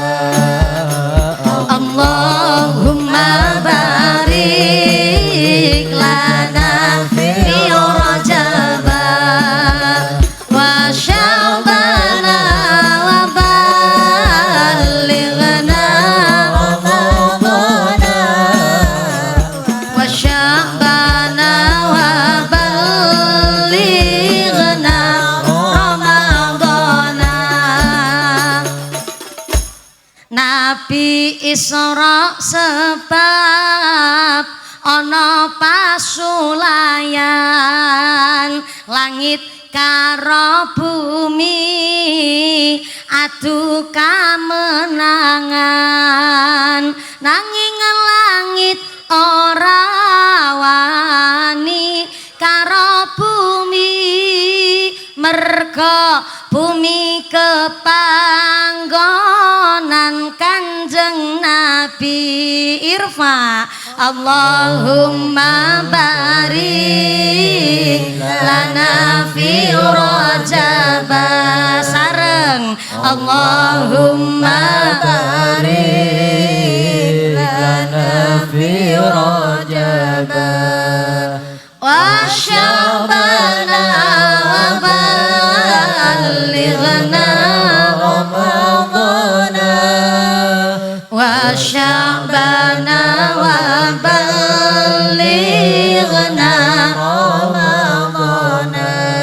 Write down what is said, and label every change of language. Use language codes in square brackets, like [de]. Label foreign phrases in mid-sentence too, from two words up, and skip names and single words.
[ar] اللهم بارك لنا في رجب وشعبان وبلغنا رمضان وشعبان وبلغنا رمضان wa Sya'bana wa ballighna Ramadhana. [jv] Nabi Isra sebab ana pasulayan, langit karo bumi adu kamenangan, nanging langit ora wani karo bumi, merga bumi kepanggonan Kanjeng Nabi. [ar] ارفع اللهم بارك لنا في رجب. Sareng اللهم بارك لنا في رجب وشعبان وبلغنا رمضان وشعبان وبلغنا رمضان wa Sya'bana wa ballighna Ramadhana.